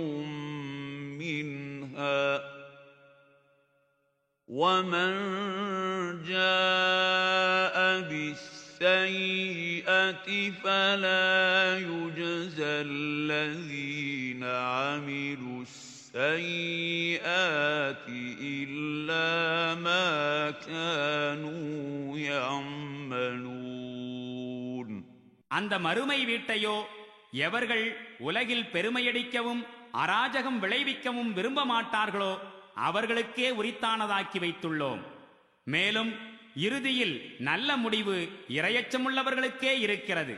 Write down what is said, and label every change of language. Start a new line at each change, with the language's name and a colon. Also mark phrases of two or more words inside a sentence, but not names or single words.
Arabic: مِنْهَا وَمَنْ جَاءَ بالسيئة فلا يجزى الذين عملوا السيئات إلا ما كانوا يعملون.
Tamil: அந்த மறுமை வீட்டையோ எவர்கள் உலகில் பெருமையடிக்கவும் அராஜகம் விளைவிக்கவும் விரும்ப மாட்டார்களோ அவர்களுக்கே உரித்தானதாக்கி வைத்துள்ளோம். மேலும் இறுதியில் நல்ல முடிவு இறையச்சமுள்ளவர்களுக்கே இருக்கிறது.